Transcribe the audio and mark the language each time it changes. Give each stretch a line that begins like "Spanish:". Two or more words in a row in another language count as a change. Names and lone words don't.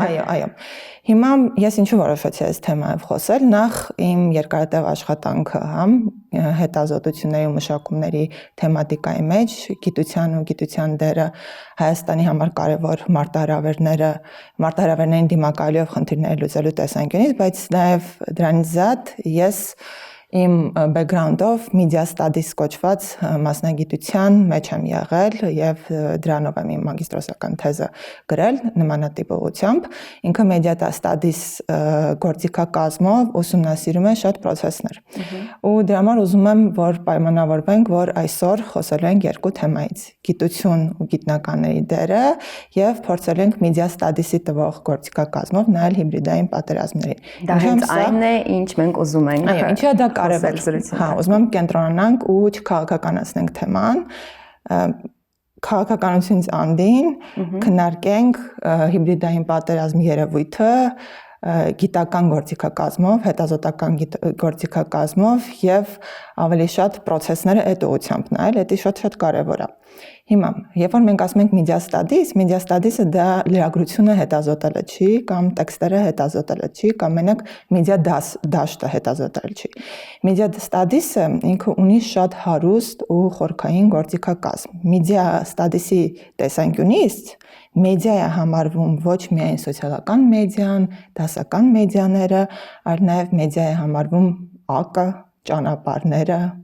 Armenian: Այո։ Հիմա ես ինչու որոշեցի այս թեմայով խոսել, նախ իմ երկարատև աշխատանքը, հա, հետազոտությունների ու մշակումների թեմատիկայի մեջ գիտության ու գիտության դերը Հայաստանի համար կարևոր մարտահրավերներին դիմակայելով խնդիրները լուծելու տեսանկյունից, բայց նաև դրանից զատ ես իմ բեքգրաունդով
English: media studies
Armenian: կոչված մասնագիտության մեջ եմ եղել եւ դրանով եմ իմ մագիստրոսական թեզը գրել նմանատիպ ուղղությամբ։ Ինքը
English: media studies
Armenian: գործիքակազմով ուսումնասիրում է շատ process-ներ։ Ու դրա համար ուզում եմ, որ պայմանավորվենք, որ այսօր խոսելու ենք երկու թեմայից՝ գիտություն ու գիտնականների դերը եւ փորձելու ենք
English: media studies-
Armenian: ի տվող գործիքակազմով նայել հիբրիդային պատերազմներին։ Դա հենց այն է, ինչ մենք ուզում ենք։ Այո, ինչի՞ դա կարևոր։ Հա, ուզում եմ կենտրոնանանք ու չքաղաքականացնենք թեման, քաղաքականությունից անդին քննարկենք հիբրիդային պատերազմի երևույթը գիտական գործիքակազմով, հետազոտական գործիքակազմով եւ ավելի շատ process-ները այդ ուղղությամբ նայել, դա շատ կարևոր է։ Հիմա, երբ որ մենք ասում ենք
English: media studies-
Armenian: ը դա լրագրությունը հետազոտելը չի, կամ տեքստերը հետազոտելը չի, կամ մենակ media դաշտը հետազոտելը չի։
English: Media studies-
Armenian: ը ինքը ունի շատ հարուստ ու խորքային գործիքակազմ։
English: Media studies-
Armenian: ի տեսանկյունից մեդիա է համարվում ոչ միայն սոցիալական մեդիան, դասական մեդիաները, այլ նաև մեդիա է համարվում ԱԿ-ը, ճանապարհները,